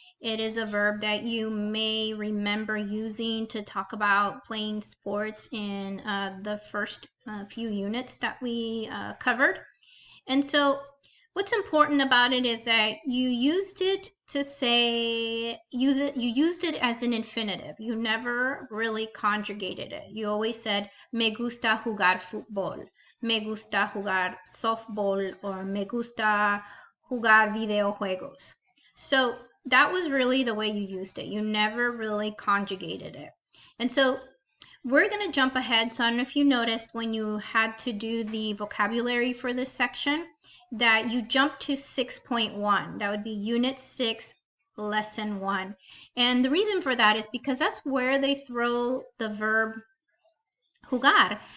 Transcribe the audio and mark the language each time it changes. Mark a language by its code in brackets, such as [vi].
[en] It is a verb that you may remember using to talk about playing sports in the first few units that we covered. And so what's important about it is that you used it to say, you used it as an infinitive. You never really conjugated it. You always said, [es] me gusta jugar fútbol, me gusta jugar softball, [en] or [es] me gusta jugar videojuegos. [en] So that was really the way you used it. You never really conjugated it. And so we're going to jump ahead. So I don't know if you noticed when you had to do the vocabulary for this section that you jumped to 6.1. That would be Unit 6, Lesson 1. And the reason for that is because that's where they throw the verb jugar.